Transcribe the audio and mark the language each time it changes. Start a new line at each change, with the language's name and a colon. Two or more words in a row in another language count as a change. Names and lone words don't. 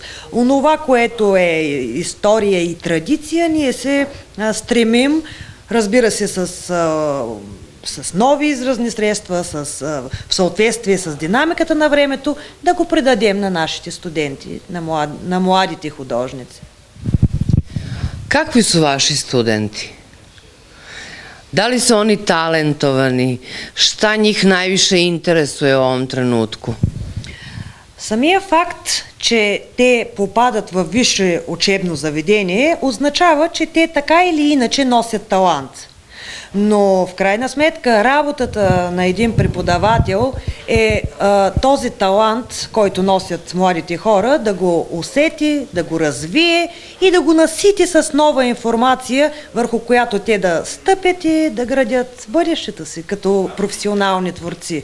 Bulgarian: Онова, което е история и традиция, ние се стремим, разбира се, с нови изразни средства, в съответствие с динамиката на времето, да го предадем на нашите студенти, на младите художници.
Serbian: Kakvi su vaši studenti? Da li su oni talentovani? Šta njih najviše interesuje u ovom trenutku?
Bulgarian: Самия факт, че те попадат в висше учебно заведение, означава, че те така или иначе носят талант. Но в крайна сметка работата на един преподавател е този талант, който носят младите хора, да го усети, да го развие и да го насити с нова информация, върху която те да стъпят и да градят бъдещето си като професионални творци.